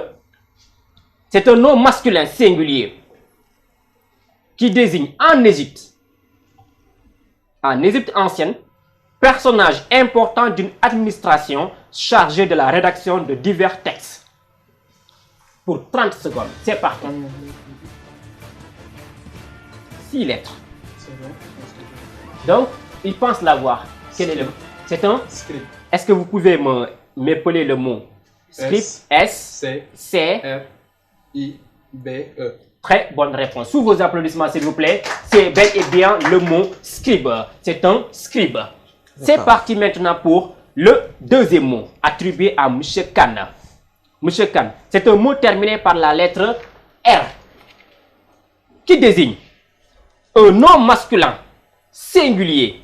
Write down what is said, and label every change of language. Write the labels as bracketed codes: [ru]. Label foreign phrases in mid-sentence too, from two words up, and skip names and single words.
[fr] C'est un nom masculin singulier qui désigne en Égypte ancienne, personnage important d'une administration chargée de la rédaction de divers textes. pour 30 secondes. C'est parti. 6 lettres. Donc, il pense l'avoir. Quel est le mot? C'est un Script. Est-ce que vous pouvez m'épeler le mot script? S-C-R-I-B-E. Très bonne réponse. Sous vos applaudissements, s'il vous plaît. C'est bel et bien le mot scribe. C'est un scribe. C'est parti maintenant pour le deuxième mot attribué à M. Khan. M. Khan, c'est un mot terminé par la lettre R qui désigne un nom masculin singulier.